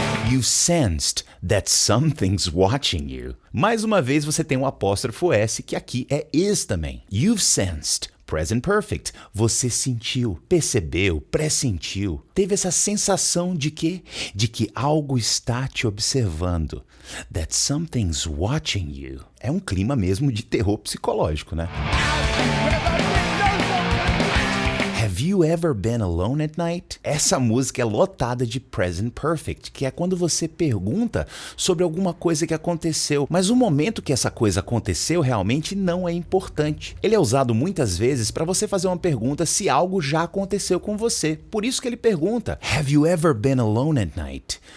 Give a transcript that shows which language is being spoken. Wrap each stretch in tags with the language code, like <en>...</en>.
<en>You sensed that something's watching you.</en> <pt>Mais uma vez você tem um apóstrofo S, que aqui é is também.</pt> <en>You've sensed.</en> <pt>Present perfect. Você sentiu, percebeu, pressentiu. Teve essa sensação de quê? De que algo está te observando.</pt> <en>That something's watching you.</en> <pt>É um clima mesmo de terror psicológico, né?</pt> <en>Have you ever been alone at night?</en> <pt>Essa música é lotada de present perfect, que é quando você pergunta sobre alguma coisa que aconteceu, mas o momento que essa coisa aconteceu realmente não é importante. Ele é usado muitas vezes para você fazer uma pergunta se algo já aconteceu com você. Por isso que ele pergunta:</pt> <en>Have you ever been alone at night?</en>